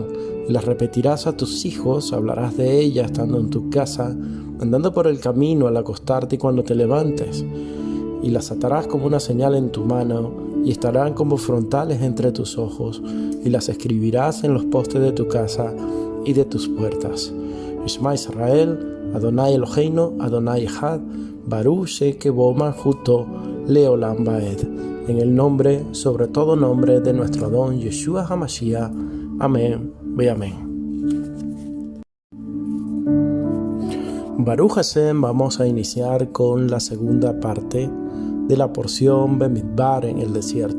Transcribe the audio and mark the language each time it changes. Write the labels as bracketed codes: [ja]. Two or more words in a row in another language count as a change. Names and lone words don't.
[es] Y las repetirás a tus hijos, hablarás de ellas estando en tu casa, andando por el camino al acostarte y cuando te levantes. Y las atarás como una señal en tu mano y estarán como frontales entre tus ojos. Y las escribirás en los postes de tu casa y de tus puertas. [he] שמע ישראל, אדוני אלוהינו, אדוני אחד, ברוך שקבו מלכותו, לעולם ועד. [es] En el nombre, sobre todo nombre de nuestro [he] אדון ישוע המשיח. אמן, ואמן. ברוך השם, [es] vamos a iniciar con la segunda parte de la porción Bemidbar en el desierto.